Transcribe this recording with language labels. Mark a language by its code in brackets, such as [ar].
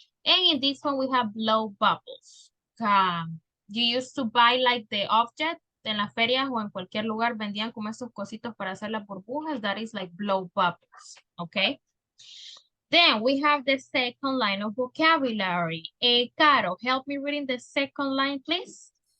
[en] And in this one, we have blow bubbles. You used to buy like the object [es] en las ferias o en cualquier lugar vendían como esos cositos para hacer las burbujas. [en] That is like blow bubbles, okay? Then we have the second line of vocabulary. Caro, help me reading the second line, please.